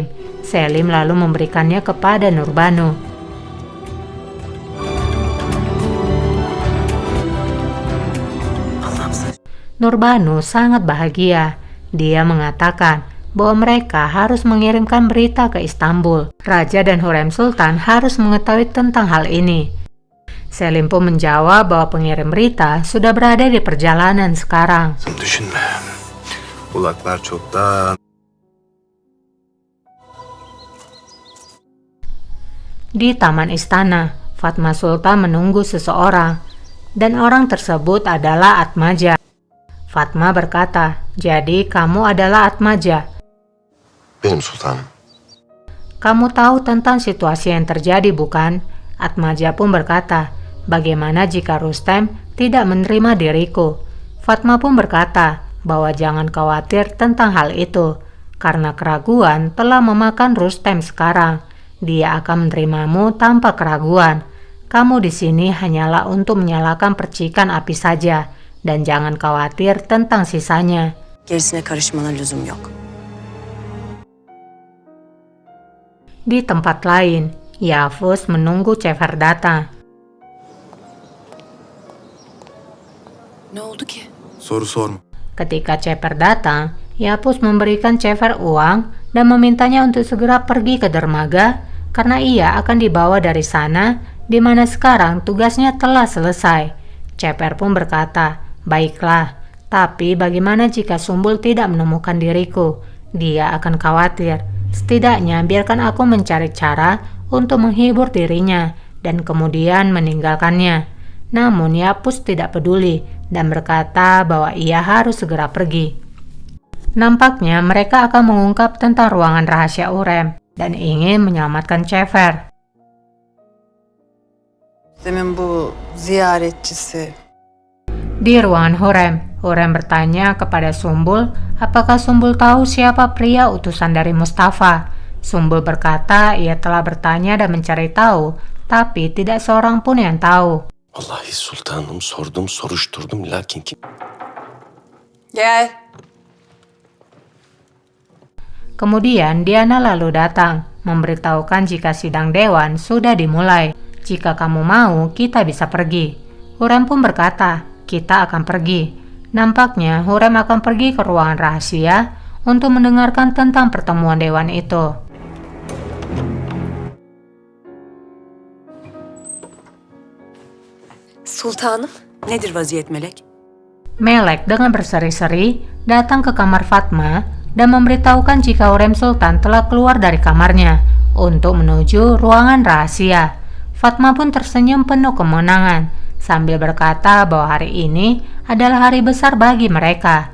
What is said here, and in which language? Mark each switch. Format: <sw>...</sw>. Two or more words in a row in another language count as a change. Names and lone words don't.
<id>Selim lalu memberikannya kepada Nurbanu. Nurbanu sangat bahagia. Dia mengatakan bahwa mereka harus mengirimkan berita ke Istanbul. Raja dan Hurrem Sultan harus mengetahui tentang hal ini. Selim pun menjawab bahwa pengirim berita sudah berada di perjalanan sekarang.</id> <tr>Düşünme. Kulaklar çoktan.</tr> <id>Di taman istana, Fatma Sultan menunggu seseorang, dan orang tersebut adalah Atmaja. Fatma berkata, jadi kamu adalah Atmaja.</id> <tr>Benim sultanım.</tr> <id>Kamu tahu tentang situasi yang terjadi, bukan? Atmaja pun berkata, bagaimana jika Rustem tidak menerima diriku? Fatma pun berkata bahwa jangan khawatir tentang hal itu, karena keraguan telah memakan Rustem sekarang. Dia akan menerimamu tanpa keraguan. Kamu di sini hanyalah untuk menyalakan percikan api saja, dan jangan khawatir tentang sisanya.</id> <tr>Gerisine karışmana lüzum yok.</tr> <id>Di tempat lain, Yavuz menunggu Cefer datang.</id> <tr>Ne oldu ki? Soru sorma.</tr> <id>Ketika Cefer datang, Yavuz memberikan Cefer uang dan memintanya untuk segera pergi ke dermaga karena ia akan dibawa dari sana di mana sekarang tugasnya telah selesai. Cefer pun berkata, baiklah, tapi bagaimana jika Sumbul tidak menemukan diriku? Dia akan khawatir. Setidaknya biarkan aku mencari cara untuk menghibur dirinya dan kemudian meninggalkannya. Namun Yavuz tidak peduli dan berkata bahwa ia harus segera pergi. Nampaknya mereka akan mengungkap tentang ruangan rahasia Hurrem dan ingin menyelamatkan Cefer.</id> <tr>Demin bu ziyaretçisi</tr> <id>Di ruangan Hurrem bertanya kepada Sumbul apakah Sumbul tahu siapa pria utusan dari Mustafa. Sumbul berkata ia telah bertanya dan mencari tahu, tapi tidak seorang pun yang tahu.</id> <tr>Vallahi sultanım sordum soruşturdum lakin kim? Gel.</tr> <id>Kemudian Diana lalu datang, memberitahukan jika sidang dewan sudah dimulai. Jika kamu mau, kita bisa pergi. Hurrem pun berkata, kita akan pergi. Nampaknya Hurrem akan pergi ke ruangan rahasia untuk mendengarkan tentang pertemuan dewan itu.</id> <tr>Sultanım. Nedir vaziyet Melek?</tr> <id>Melek dengan berseri-seri datang ke kamar Fatma dan memberitahukan jika Hurrem Sultan telah keluar dari kamarnya untuk menuju ruangan rahasia. Fatma pun tersenyum penuh kemenangan sambil berkata bahwa hari ini adalah hari besar bagi mereka.</id>